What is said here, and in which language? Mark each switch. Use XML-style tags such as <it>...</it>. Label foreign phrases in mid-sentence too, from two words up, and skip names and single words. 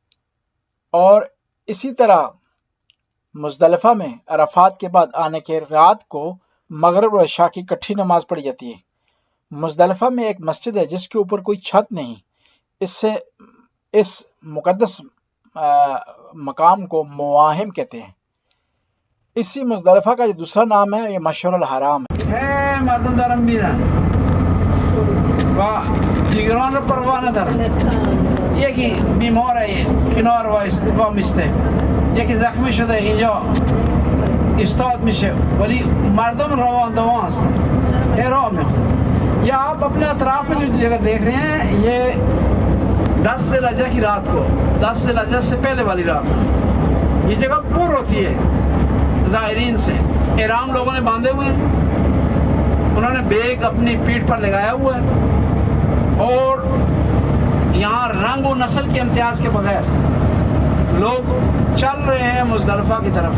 <ur>اور اسی طرح مزدلفہ میں عرفات کے بعد آنے کے رات کو مغرب اور عشاء کی اکٹھی نماز پڑھی جاتی ہے۔ مزدلفہ میں ایک مسجد ہے جس کے اوپر کوئی چھت نہیں، اس مقدس مقام کو مواہم کہتے ہیں۔ اسی مزدلفہ کا جو دوسرا نام ہے یہ مشعر الحرام ہے۔</ur> <fa>مردم دارم میرن و دیگران رو پروا ندارن، یکی بیماره کنار وایسته، یکی زخمی شده اینجا استاد میشه ولی مردم روان دوان هستن، راه میفتن۔</fa> <ur>یا آپ اپنے اطراف میں جو جگہ دیکھ رہے ہیں یہ 10 ذی الحجہ کی رات کو، 10 ذی الحجہ سے پہلے والی رات کو یہ جگہ پر ہوتی ہے زائرین سے۔ احرام لوگوں نے باندھے ہوئے ہیں، انہوں نے بیگ اپنی پیٹھ پر لگایا ہوا ہے، اور یہاں رنگ و نسل کے امتیاز کے بغیر لوگ چل رہے ہیں مزدلفہ کی طرف۔</ur>